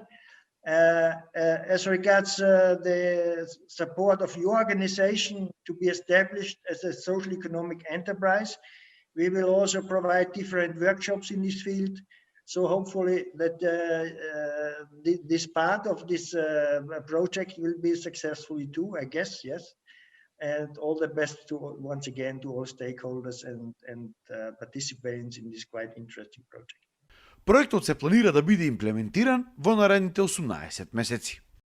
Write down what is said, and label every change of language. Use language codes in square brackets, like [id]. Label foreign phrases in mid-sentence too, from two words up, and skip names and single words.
[en] As regards the support of your organization to be established as a social economic enterprise, we will also provide different workshops in this field. So hopefully that this part of this project will be successfully too, I guess, yes. And all the best once again to all stakeholders and participants in this quite interesting project. [mk] Проектот се планира да биде имплементиран во наредните 18 месеци.